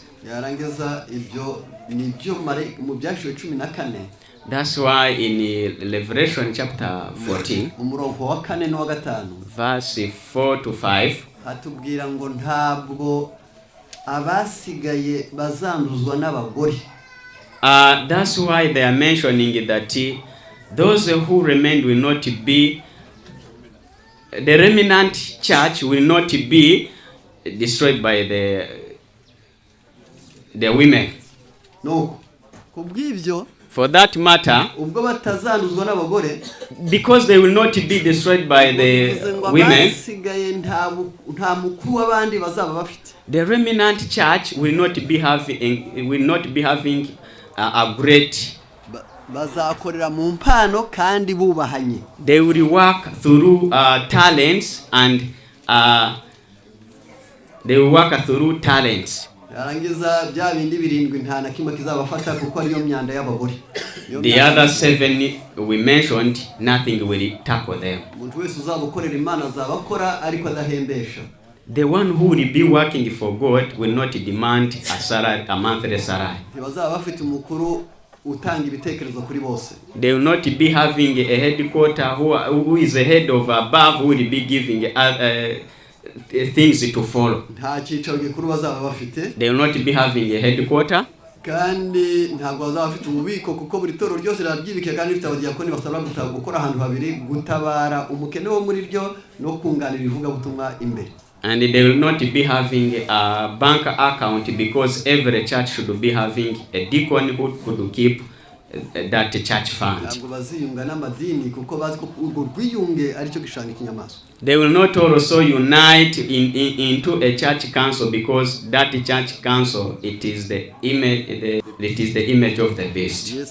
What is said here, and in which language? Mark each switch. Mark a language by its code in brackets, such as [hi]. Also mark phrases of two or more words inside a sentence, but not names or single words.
[rw] Yarangiza ibyo nibyo mu byashiwe 14. [en] That's why in Revelation chapter 14, [rw] umurongo wa 4 no wa 5, [en] verse 4 to 5, [rw] hatubwira ngo ntabwo abasigaye bazanduzwa n'abagore. [en] That's why they are mentioning that those who remain will not be, the remnant church will not be destroyed by the women. [rw] No, kubw'ibyo, [en] for that matter, [rw] ubwo batazanduzwa n'abagore, [en] because they will not be destroyed by the women, [rw] nta mukuru w'abandi bazaba bafite. [en] The remnant church will not be having a great. [rw] Bazakorera mu mpano kandi bubahanye. [en] They will work through talents and they will work through talents. [rw] yarangiza bya bindi birindwi nta na kimwe kizabafata kuko ariyo myanda y'abagore. [en] The other 7 we mentioned, nothing will tackle them. [rw] Umuntu wese uzabukorera Imana azabakora ariko adahembesha. [en] The one who will be working for God will not demand a monthly salary. [rw] Ntibazaba bafite umukuru utanga ibitekerezo kuri bose. [en] They will not be having a headquarter who is a head of above, who will be giving things to follow. [rw] Nta cyicaro gikuru bazaba bafite. [en] They will not be having a headquarter. [rw] Kandi ntabwo bazaba bafite ububiko kuko buri toro ryose riraryibike kandi rifite abadiyakoni basabwa gukora ahantu habiri, gutabara umukene wo muri ryo no kunganira ivuga butumwa imbere. [en] And they will not be having a bank account because every church should be having a deacon who could keep that church fund. They will not also unite into a church council because that church council, it is the image of the beast.